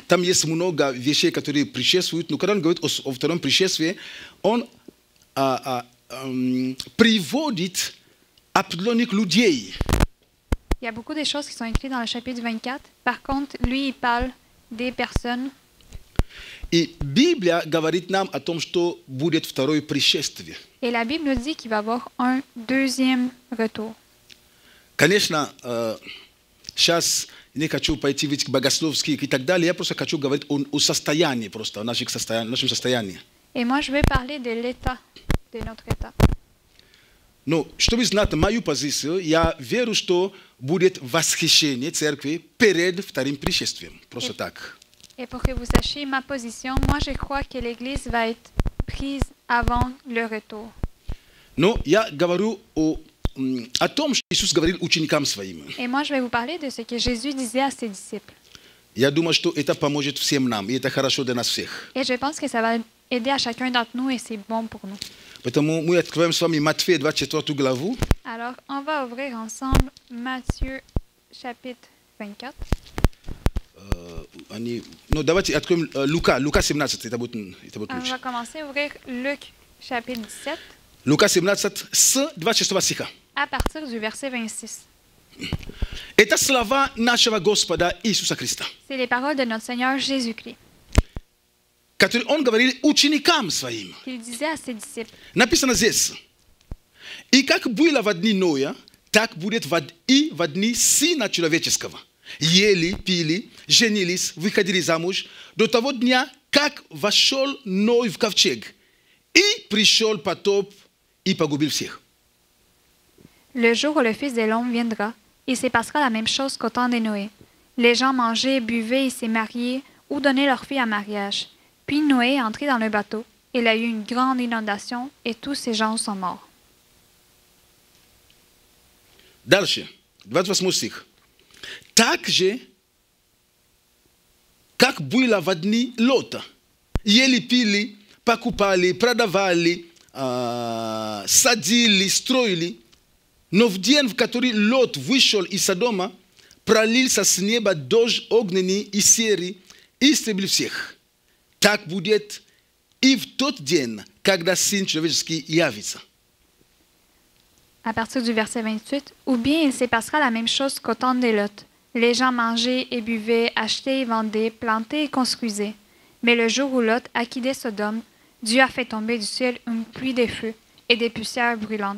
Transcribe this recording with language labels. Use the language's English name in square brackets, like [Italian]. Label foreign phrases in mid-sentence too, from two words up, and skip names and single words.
[Russian] там есть много вещей, которые предшествуют, но когда он говорит о втором пришествии, он приводит определенных людей. [French] Il y a beaucoup de choses qui sont écrites dans le chapitre 24. Par contre, lui, il parle des personnes. [Russian] И Библия говорит нам о том, что будет второе пришествие. [French] Et la Bible nous dit qu'il va y avoir un deuxième retour. [Russian] Конечно, сейчас не хочу пойти в эти богословские и так далее, я просто хочу говорить о состоянии просто, о нашем состоянии. [French] Et moi, je veux parler de l'état, de notre état. [Russian] Но чтобы знать мою позицию, я верю, что будет восхищение церкви перед вторым пришествием. Просто так. [French] Et pour que vous sachiez ma position, moi, je crois que l'Église va être prise avant le retour. [Russian] Но я говорю о том, что Иисус говорил ученикам своим. [French] Et moi, je vais vous parler de ce que Jésus disait à ses disciples. [Russian] Я думаю, что это поможет всем нам, и это хорошо для нас всех. [French] Et je pense que ça va aider à chacun d'entre nous et c'est bon pour nous. [Russian] Поэтому мы откроем с вами Матфея 24 главу. [French] Alors, on va ouvrir ensemble Matthieu chapitre 24. [Russian] Ну, давайте откроем Лука 17, это будет [French] On [Russian] лучше. [French] va commencer à ouvrir Luc chapitre 17 [Russian] Лука 17 с 26 стиха. [French] à partir du verset 26. [Russian] Это слова нашего Господа Иисуса Христа, [French] C'est les paroles de notre Seigneur Jésus-Christ [Russian] которые Он говорил ученикам своим. [French] qu'il disait à ses disciples. [Russian] Написано здесь. И как было в дни Ноя, так будет и в дни Сына Человеческого. Ели, пили, женились, выходили замуж до того дня, как вошел Ной в ковчег. И пришел потоп и погубил всех. [French] Le jour où le Fils de l'homme viendra, il se passera la même chose qu'au temps de Noé. Les gens mangeaient, buvaient et se mariaient ou donnaient leurs filles en mariage. Puis Noé est entré dans le bateau. Il a eu une grande inondation et tous ces gens sont morts. [Russian] Дальше, 28 стих. Так же, как было в дни Лота. Ели, пили, покупали, продавали, садили, строили. Но в день, в который Лот вышел из Содома, пролился с неба дождь огненный и серый, и истребил всех. Так будет и в тот день, когда Сын Человеческий явится. [French] À partir du verset 28, ou bien il se passera la même chose qu'au temps de Lot. Les gens mangeaient et buvaient, achetaient et vendaient, plantaient et construisaient. Mais le jour où Lot a quitté Sodome, Dieu a fait tomber du ciel une pluie de feu et des poussières brûlantes.